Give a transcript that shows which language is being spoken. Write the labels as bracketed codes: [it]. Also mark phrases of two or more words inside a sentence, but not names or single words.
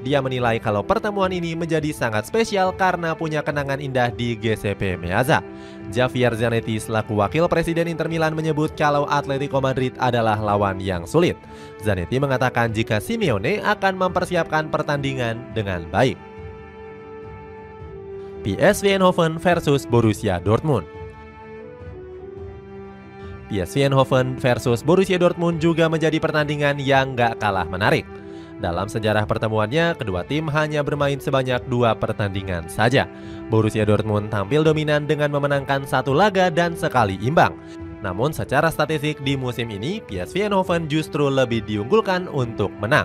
[id] Dia menilai kalau pertemuan ini menjadi sangat spesial karena punya kenangan indah di GCP Meazza. Javier Zanetti selaku wakil presiden Inter Milan menyebut kalau Atletico Madrid adalah lawan yang sulit. Zanetti mengatakan jika Simeone akan mempersiapkan pertandingan dengan baik. PSV Eindhoven versus Borussia Dortmund. PSV Eindhoven versus Borussia Dortmund juga menjadi pertandingan yang gak kalah menarik. Dalam sejarah pertemuannya, kedua tim hanya bermain sebanyak 2 pertandingan saja. Borussia Dortmund tampil dominan dengan memenangkan 1 laga dan sekali imbang. Namun secara statistik di musim ini, PSV Eindhoven justru lebih diunggulkan untuk menang.